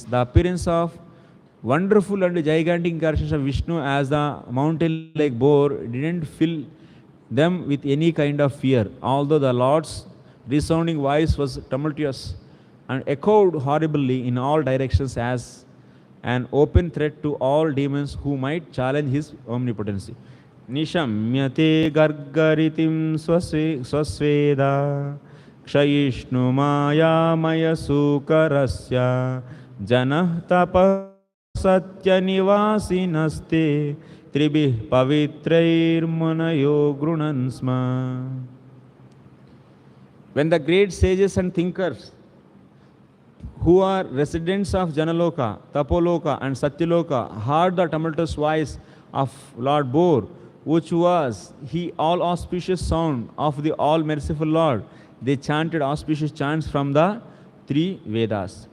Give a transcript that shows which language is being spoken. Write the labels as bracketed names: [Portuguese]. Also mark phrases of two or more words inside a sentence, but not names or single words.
[English] The appearance of wonderful and gigantic incarnations of Vishnu as the mountain-like boar didn't fill them with any kind of fear, although the Lord's resounding voice was tumultuous and echoed horribly in all directions as an open threat to all demons who might challenge his omnipotency. [Sanskrit] Nishamyate gargaritim swasveda kshayishnu maya maya sukarasya janah tapa satya nivasinaste tribih pavitrairmanayo grunansma. [English] When the great sages and thinkers who are residents of Janaloka, Tapoloka and Satyaloka heard the tumultuous voice of Lord Bor, which was he all auspicious sound of the all merciful Lord, they chanted auspicious chants from the three Vedas.